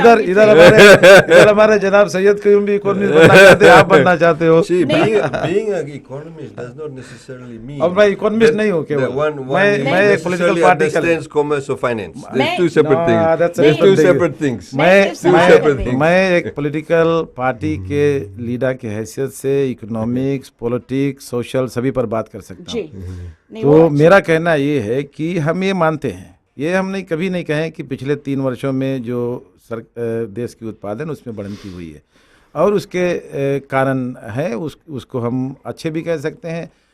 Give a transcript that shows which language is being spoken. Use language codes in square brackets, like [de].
[hi] इधर हमारे जनाब सैयद कयूम भी इकोनॉमिस्ट बनना चाहते हैं, आप बनना चाहते हो। [en] Being an economist does not necessarily mean। [hi] अब मैं इकोनॉमिस्ट नहीं हूँ केवल, मैं एक पॉलिटिकल पार्टी का [en] commerce or finance. There's two separate things. There's two separate things. [hi] मैं एक पॉलिटिकल पार्टी के लीडर की हैसियत से इकोनॉमिक्स, पॉलिटिक्स, सोशल सभी पर बात कर सकता हूँ। तो मेरा कहना ये है कि हम ये मानते हैं, ये हम नहीं कभी नहीं कहें कि पिछले 3 वर्षों में जो देश की उत्पादन उसमें बढ़ोतरी हुई है, और उसके कारण है, उसको हम अच्छे भी कह सकते हैं।